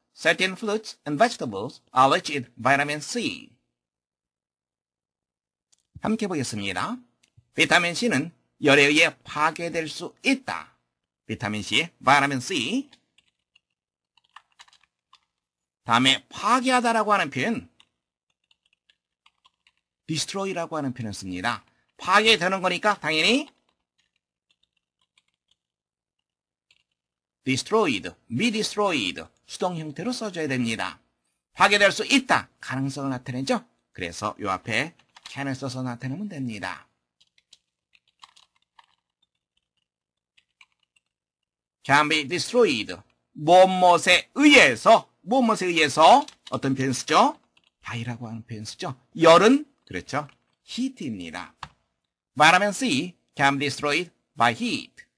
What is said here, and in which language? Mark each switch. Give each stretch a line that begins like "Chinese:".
English: Certain fruits and vegetables are rich in vitamin C.
Korean: 함께 보겠습니다. 비타민 C는 열에 의해 파괴될 수 있다. 비타민 C, 바이타민 C. 다음에 파괴하다라고 하는 표현 destroy라고 하는 표현을 씁니다. 파괴되는 거니까 당연히 destroyed, be destroyed 수동 형태로 써줘야 됩니다. 파괴될 수 있다. 가능성을 나타내죠. 그래서 이 앞에 can을 써서 나타내면 됩니다.
English: can be destroyed.
Korean: 무엇에 의해서 어떤 표현 쓰죠? by라고 하는 표현 쓰죠. 열은 그렇죠.
English: heat입니다. vitamin C can be destroyed by heat.